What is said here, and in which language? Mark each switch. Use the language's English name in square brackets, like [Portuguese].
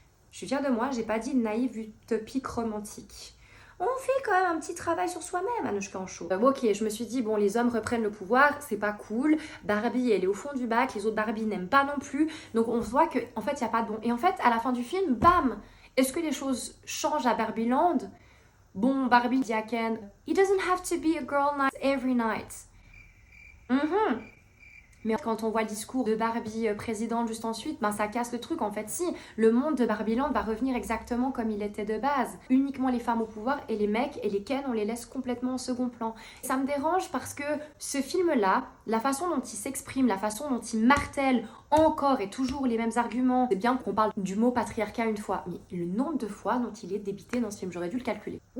[French] Je suis fière de moi, j'ai pas dit naïve utopique romantique. On fait quand même un petit travail sur soi-même, Anouchka en show. Ok, je me suis dit, bon, les hommes reprennent le pouvoir, c'est pas cool. Barbie, elle est au fond du bac, les autres Barbie n'aiment pas non plus. Donc on voit qu'en fait, il n'y a pas de bon. Et en fait, à la fin du film, bam! Est-ce que les choses changent à Barbieland? Bon, Barbie dit à Ken, [English] it doesn't have to be a girl night every night. [French] Mais quand on voit le discours de Barbie présidente juste ensuite, ça casse le truc. En fait, si, le monde de Barbieland va revenir exactement comme il était de base. Uniquement les femmes au pouvoir et les mecs et les Ken, on les laisse complètement en second plan. Ça me dérange parce que ce film-là, la façon dont il s'exprime, la façon dont il martèle encore et toujours les mêmes arguments, c'est bien qu'on parle du mot patriarcat une fois, mais le nombre de fois dont il est débité dans ce film, j'aurais dû le calculer.